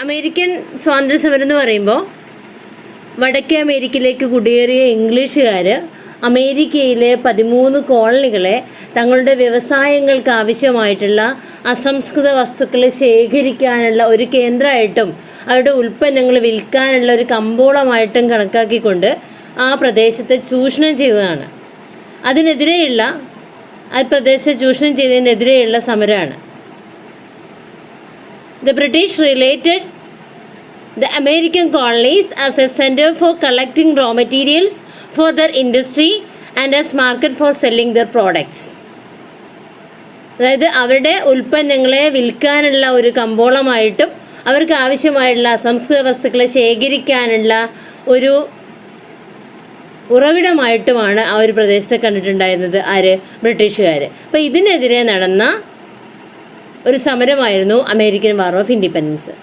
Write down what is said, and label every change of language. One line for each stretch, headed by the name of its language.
Malayalam: American സ്വാതന്ത്ര്യ സമരം എന്ന് പറയുമ്പോൾ വടക്കേ അമേരിക്കയിലേക്ക് കുടിയേറിയ ഇംഗ്ലീഷുകാർ അമേരിക്കയിലെ 13 കോളനികളെ തങ്ങളുടെ വ്യവസായങ്ങൾക്ക് ആവശ്യമായിട്ടുള്ള അസംസ്കൃത വസ്തുക്കളെ ശേഖരിക്കാനുള്ള ഒരു കേന്ദ്രമായിട്ടും അവരുടെ ഉൽപ്പന്നങ്ങൾ വിൽക്കാനുള്ള ഒരു കമ്പോളമായിട്ടും കണക്കാക്കിക്കൊണ്ട് ആ പ്രദേശത്തെ ചൂഷണം ചെയ്തതാണ്. അതിനെതിരെയുള്ള ആ പ്രദേശത്തെ ചൂഷണം ചെയ്തതിനെതിരെയുള്ള സമരമാണ്.
English: The British related the American colonies as a center for collecting raw materials for their industry and as market for selling their products.
Malayalam: അതായത് അവരുടെ ഉൽപ്പന്നങ്ങളെ വിൽക്കാനുള്ള ഒരു കമ്പോളമായിട്ടും അവർക്ക് ആവശ്യമായിട്ടുള്ള അസംസ്കൃത വസ്തുക്കളെ ശേഖരിക്കാനുള്ള ഒരു ഉറവിടമായിട്ടുമാണ് ആ ഒരു പ്രദേശത്തെ കണ്ടിട്ടുണ്ടായിരുന്നത് ബ്രിട്ടീഷുകാർ. അപ്പോൾ ഇതിനെതിരെ നടന്ന ഒരു സമരമായിരുന്നു അമേരിക്കൻ വാർ ഓഫ് ഇൻഡിപെൻഡൻസ്.